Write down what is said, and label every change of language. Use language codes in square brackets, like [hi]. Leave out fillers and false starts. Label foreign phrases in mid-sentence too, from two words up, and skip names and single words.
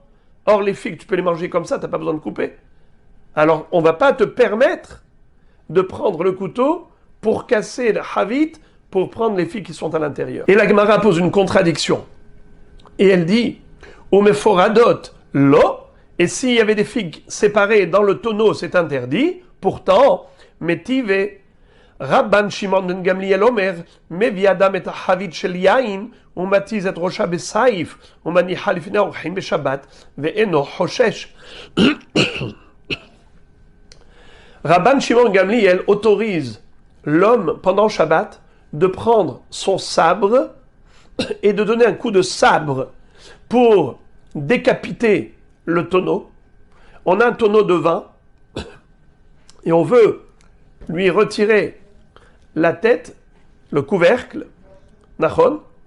[fr] Or, les figues, tu peux les manger comme ça, tu n'as pas besoin de couper. Alors, on ne va pas te permettre de prendre le couteau pour casser le havit, pour prendre les figues qui sont à l'intérieur. Et la Gemara pose une contradiction. Et elle dit, [he] ומפורדות לא, [fr] et s'il y avait des figues séparées dans le tonneau, c'est interdit. Pourtant, [he] מתיבי רבן שמעון בן גמליאל אומר מביא אדם את חבית של יין ומתיז את ראשה בסייף ומניחה לפני אורחים בשבת ואינו חושש. [fr] Rabban Shimon Gamliel autorise l'homme, pendant Shabbat, de prendre son sabre et de donner un coup de sabre pour décapiter le tonneau. On a un tonneau de vin et on veut lui retirer la tête, le couvercle, nachon.